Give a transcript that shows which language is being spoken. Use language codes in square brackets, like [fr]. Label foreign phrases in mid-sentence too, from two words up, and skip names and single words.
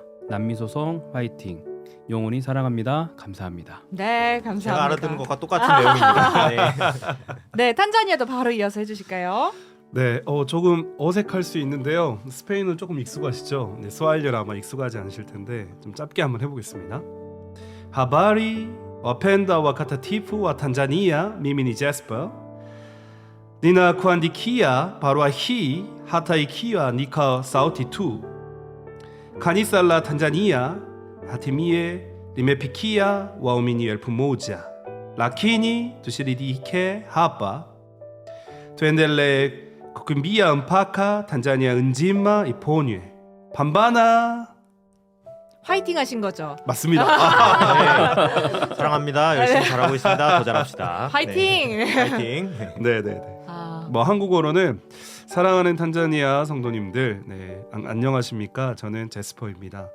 [ko] 남미소송 화이팅. 영원히 사랑합니다. 감사합니다. 네, 감사합니다. 제가 알아듣는 것과 똑같은 내용입니다. 네. 네, 탄자니아도 바로 이어서 해주실까요? 네, 조금 어색할 수 있는데요. 스페인은 조금 익숙하시죠? 네, 스와힐리는 아마 익숙하지 않으실 텐데 좀 짧게 한번 해보겠습니다. [sw] Habari wapenda wakatatifu wa Tanzania, mimi ni Jesper. Ninakuandikia barua hii hata ikiwa nika sauti tu. Kanisa la Tanzania hatimaye limefikia waumini 1,000, lakini tusiridhike hapa. Tuendelee kukimbia mpaka Tanzania nzima iponywe. Pambana. [ko] 화이팅 하신 거죠? 맞습니다. 네. 사랑합니다. 열심히 잘하고 있습니다. 더 잘합시다. 화이팅! 네. 화이팅. 네, 네, 네. 아, 뭐 한국어로는 사랑하는 탄자니아 성도님들, 네, 안녕하십니까? 저는 제스퍼입니다.